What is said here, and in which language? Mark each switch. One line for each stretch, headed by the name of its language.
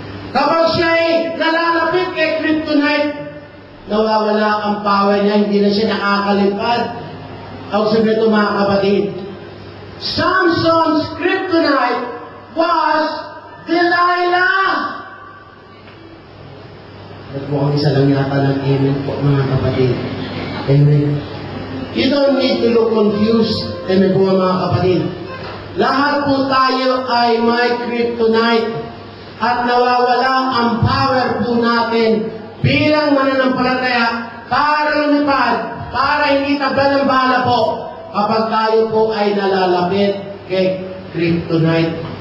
Filipino: Kapag siya'y nalalapit kay Kryptonite, nawawala ang power niya, hindi na siya nakakalipad. Ang sabi ito, mga kapatid,
English: Samson's Kryptonite was Delilah.
Filipino: At mukhang isa lang yata ng amen po, mga kapatid. Amen.
English: You don't need to look confused.
Filipino: Amen po, mga kapatid. Lahat po tayo ay may kryptonite at nawawala ang power po natin bilang mananampalataya para lumipad, para hindi tablan ng bala po kapag tayo po ay nalalapit kay kryptonite.